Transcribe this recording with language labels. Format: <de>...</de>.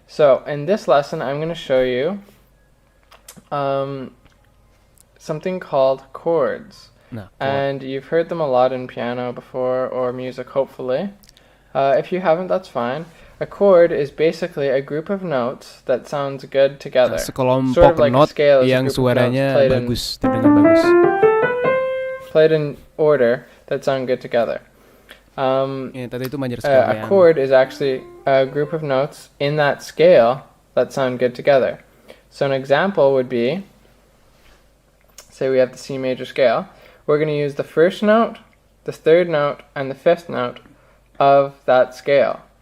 <en>So, in this lesson, I'm going to show you something called chords. And you've heard them a lot in piano before, or music, hopefully. If you haven't, that's fine. A chord is basically a group of notes that sounds good together.</en> <id>Sekelompok not yang suaranya bagus, terdengar bagus.</id> <en>Played in order that sound good together. A chord is actually a group of notes in that scale that sound good together. So an example would be, say we have the C major scale. We're going to use the first note, the third note, and the fifth note of that scale.</en>